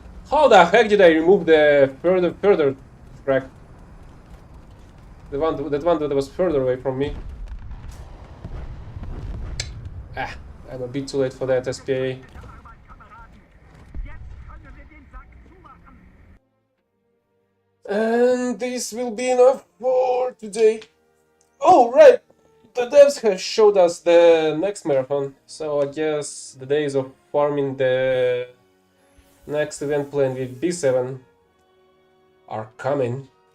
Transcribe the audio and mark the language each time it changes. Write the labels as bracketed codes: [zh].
[en] How the heck did I remove the further track? That one that was further away from me. Ah, I'm a bit too late for that SPA. [de] Arbeit, Kameraden. Jetzt können wir den Sack zumachen. [en] And this will be enough for today. Oh, right! the devs have showed us the next marathon, so I guess the days of farming the next event plan with B7 are coming.